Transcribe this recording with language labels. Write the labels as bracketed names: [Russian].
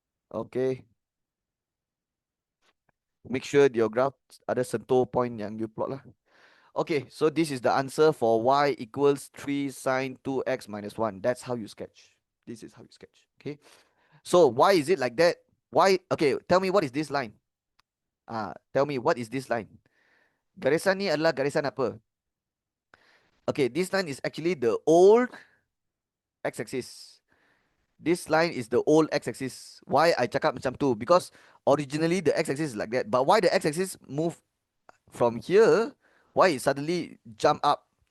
[English] Okay, make sure your graph [Malay] ada sentuh [English] point yang you plot lah. Okay, so this is the answer for y equals 3 sine 2x minus 1. That's how you sketch. This is how you sketch. Okay, so why is it like that? Why? Okay, tell me what is this line? Tell me what is this line? [Malay] Garisan ni adalah garisan apa? [English] Okay, this line is actually the old x-axis. This line is the old x-axis. Why I [Malay] cakap macam tu? [English] Because originally the x-axis is like that. But why the x-axis move from here? Why it suddenly jump up?